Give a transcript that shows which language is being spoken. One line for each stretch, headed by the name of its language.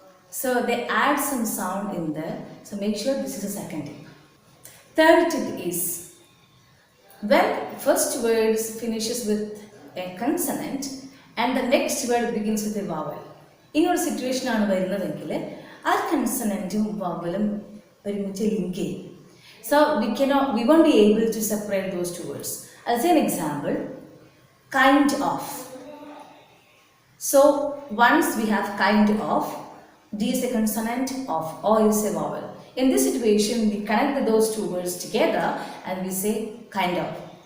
English: So they add some sound in there. So make sure this is the second tip. Third tip is when first word finishes with a consonant and the next word begins with a vowel.
Malayalam: ഇങ്ങനൊരു situation ആണ് വരുന്നതെങ്കിൽ ആ കൺസണൻറ്റും വവലും ഒരുമിച്ച് link ചെയ്യും.
English: So we won't be able to separate those two words. I'll say an example. Kind of. So once we have kind of, D is a consonant, of, O is a vowel. In this situation, we connect those two words together and we say kind of.